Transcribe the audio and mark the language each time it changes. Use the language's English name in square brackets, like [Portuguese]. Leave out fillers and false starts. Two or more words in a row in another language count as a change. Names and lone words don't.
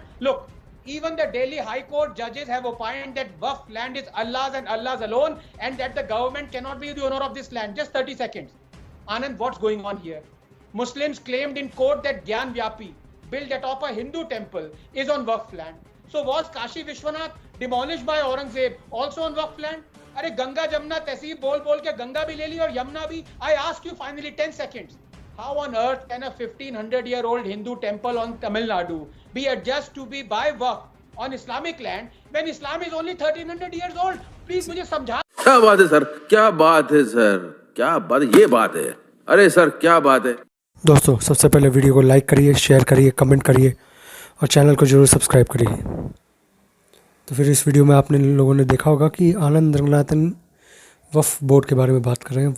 [English] Look, even the Delhi High Court judges have opined that Waqf land is Allah's and Allah's alone, and that the government cannot be the owner of this land. Just 30 seconds. Anand, what's going on here? Muslims claimed in court that Gyan Vyapi, built atop a Hindu temple, is on Waqf land. So was Kashi Vishwanath, demolished by Aurangzeb, also on Waqf land? [Hindi] अरे गंगा जमुना तहसीब बोल बोल के गंगा भी ले ली और यमुना भी. [English] I ask you finally 10 seconds. How on earth can a 1500-year-old Hindu temple on Tamil Nadu be adjudged to be by Waqf on Islamic land when Islam is only 1300 years old? [Hindi] Please मुझे समझा. क्या बात है सर, क्या बात है सर, क्या बात, ये बात है. अरे सर क्या बात है. दोस्तों सबसे पहले वीडियो को लाइक करिए, शेयर करिए, कमेंट करिए और चैनल को जरूर सब्सक्राइब करिए. तो फिर इस वीडियो में आपने लोगों ने देखा होगा कि आनंद रंगनाथन वक्फ बोर्ड के बारे में बात कर रहे हैं.